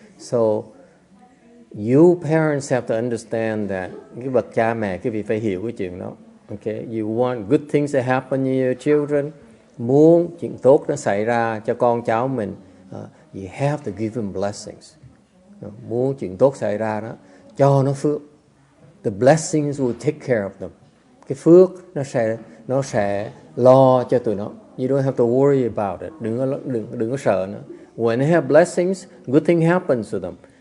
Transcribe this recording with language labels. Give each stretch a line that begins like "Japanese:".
English: So, you parents have to understand that.
Vietnamese: Cái bậc cha mẹ, cái vị phải hiểu cái chuyện đó.
English: Okay? You want good things to happen to your children.
Vietnamese: Muốn chuyện tốt nó xảy ra cho con cháu mình,
English: you have to give them blessings.
Vietnamese: Muốn chuyện tốt xảy ra đó, cho nó phước.
English: The blessings will take care of them.
Vietnamese: Cái phước nó sẽ lo cho tụi nó.
English: You don't have to worry about it.
Vietnamese: Đừng có sợ nữa.
English: When they have blessings, good thing happens to them.